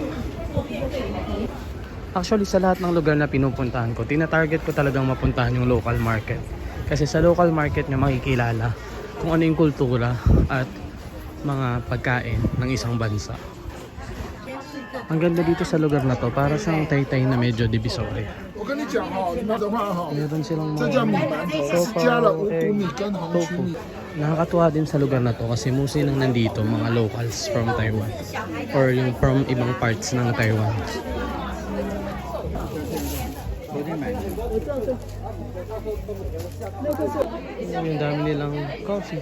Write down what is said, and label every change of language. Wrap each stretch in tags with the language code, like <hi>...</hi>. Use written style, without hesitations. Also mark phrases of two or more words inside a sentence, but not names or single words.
<tl>Actually, sa lahat ng lugar na pinupuntahan ko, tina-target ko talagang mapuntahan yung local market. Kasi sa local market nyo makikilala kung ano yung kultura at mga pagkain ng isang bansa. Ang ganda dito sa lugar na to, para siyang Taytay na medyo divisoria.</tl> <zh>我跟你讲哈，你们的话哈，</zh> <tl>Meron silang</tl> <zh>这</zh> <tl>mga</tl> <zh>叫米馒头，是加了五谷米跟红曲 tofu. 米。</zh> <tl>Nakakatuwa din sa lugar na to kasi mostly nang nandito mga</tl> <en>locals from Taiwan</en> <tl>or yung from ibang parts ng Taiwan. Yung dami nilang coffee.</tl>